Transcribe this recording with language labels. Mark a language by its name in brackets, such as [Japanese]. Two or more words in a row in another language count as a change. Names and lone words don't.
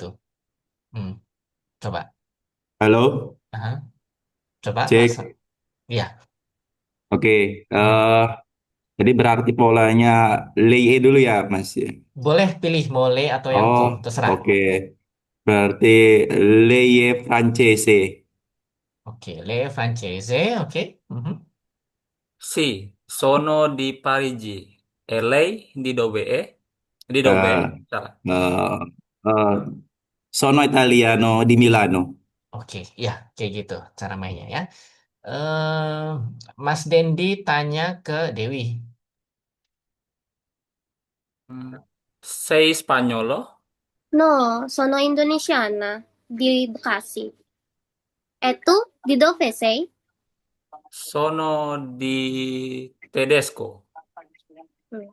[Indonesian] Hmm, coba. Halo, Aha, coba, Mas. cek. Iya. Oke, Hmm. jadi berarti polanya lei dulu ya, Mas. Boleh pilih mau le atau yang Oh, ko, terserah. oke. Berarti [Italian] lei francese. [Indonesian] Oke, [Italian] le francese, [Indonesian] oke. Mhm. [Italian] Sì, sono di Parigi. E lei di dove è? Di Eh, dov'è? Salah. eh, eh, sono italiano di Milano. [Indonesian] Oke, ya, kayak gitu cara mainnya ya. eh Mas Dendi tanya ke Dewi. [Italian] Sei spagnolo? No, sono indonesiana di Bekasi. E tu di dove sei? Sono di tedesco. Hmm.